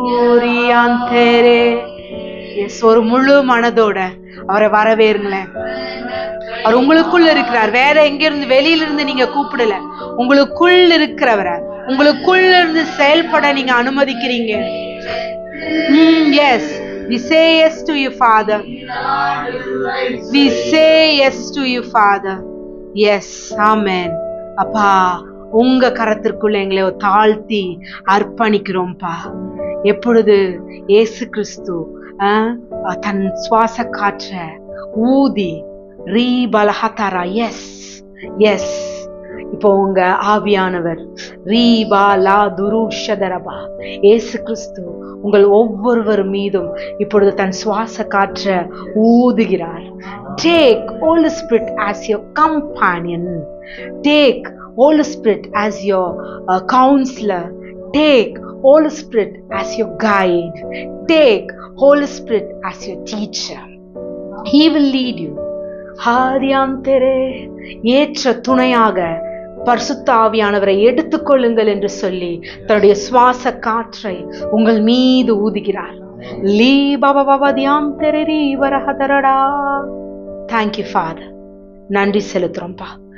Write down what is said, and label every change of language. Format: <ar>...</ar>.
<ta>ஓரியாந்தரே. S, ஒரு முழு மனதோட அவரை வரவேறுங்களேன். அவர் உங்களுக்குள்ள இருக்கிறார். வேற எங்க இருந்து வெளியில இருந்து நீங்க கூப்பிடல. உங்களுக்குள் இருக்கிறவரை உங்களுக்குள்ள இருந்து செயல்பட நீங்க அனுமதிக்கிறீங்க.</ta> <en>Yes, we say yes to you, Father. We say yes to you, Father. Yes, amen.</en> <ta>அப்பா, உங்க கரத்திற்குள்ள எங்களை தாழ்த்தி அர்ப்பணிக்கிறோம்ப்பா. எப்பொழுது இயேசு கிறிஸ்து தன் சுவாச காற்ற ஊதி ரீபலஹதரா. எஸ் எஸ், இப்போ உங்க ஆவியானவர் ரீபாலா துருஷதரபா இயேசு கிறிஸ்து உங்கள் ஒவ்வொருவர் மீதும் இப்பொழுது தன் சுவாச காற்ற ஊதுகிறார்.</ta> <en>Take Holy Spirit as your companion. Take Holy Spirit as your counselor. Take Holy Spirit as your guide. Take Holy Spirit as your teacher. He will lead you.</en> <ta>ஹாரியாந்தரே, ஏற்ற துணையாக பரிசுத்த ஆவியானவரை எடுத்துக்கொள்ளுங்கள் என்று சொல்லி தன்னுடைய சுவாச காற்றை உங்கள் மீது ஊதுகிறார். லீ பவவதியாந்தரே ரீவரஹதரடா.</ta> <en>Thank you, Father.</en> <ta>நன்றி செலுத்துறோம்ப்பா.</ta>